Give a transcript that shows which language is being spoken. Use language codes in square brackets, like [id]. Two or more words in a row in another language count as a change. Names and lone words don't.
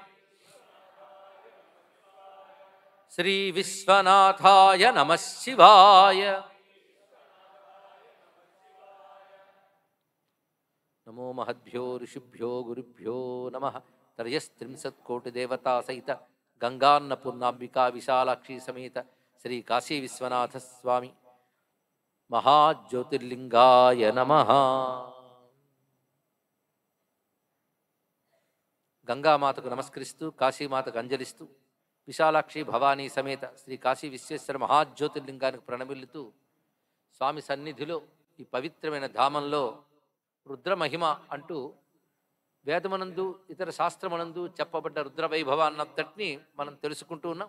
[sa] श्री विश्वनाथाय नमः शिवाय नमो महद्भ्यो ऋषिभ्यो गुरुभ्यो नमः त्रयस्त्रिंशत्कोटिदेवता सहित गंगान्नपूर्णांबिका विशालाक्षी समेत श्री काशी विश्वनाथ स्वामी महाज्योतिर्लिंगाय नमः [te] గంగామాతకు నమస్కరిస్తూ కాశీమాతకు అంజలిస్తూ విశాలాక్షి భవానీ సమేత శ్రీ కాశీ విశ్వేశ్వర మహాజ్యోతిర్లింగానికి ప్రణమిల్లుతూ స్వామి సన్నిధిలో ఈ పవిత్రమైన ధామంలో రుద్రమహిమ అంటూ వేదమనందు ఇతర శాస్త్రమనందు చెప్పబడ్డ రుద్రవైభవాన్నంతటినీ మనం తెలుసుకుంటూ ఉన్నాం.